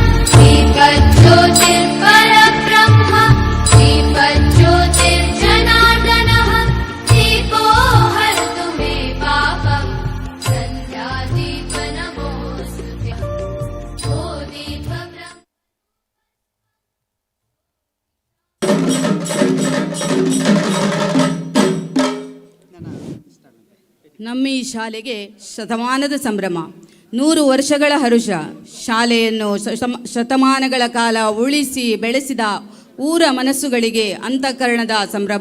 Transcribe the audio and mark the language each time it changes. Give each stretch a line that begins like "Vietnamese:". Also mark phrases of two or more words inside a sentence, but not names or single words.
Sanskrit: दीपज्योतिर्परब्रह्म दीपज्योतिर्जनार्दनः दीपो हरतु मे पापम् सन्ध्यादीप नमोस्तुते ओ दीपब्रह्म
Kannada: ನಮ್ಮ ಈ ಶಾಲೆಗೆ ಶತಮಾನದ ಸಂಭ್ರಮ, 100 ವರ್ಷಗಳ ಹರುಷ. ಶಾಲೆಯನ್ನು ಶತಮಾನಗಳ ಕಾಲ ಉಳಿಸಿ ಬೆಳೆಸಿದ ಊರ ಮನಸ್ಸುಗಳಿಗೆ ಅಂತಃಕರಣದ ಸಂಭ್ರಮ.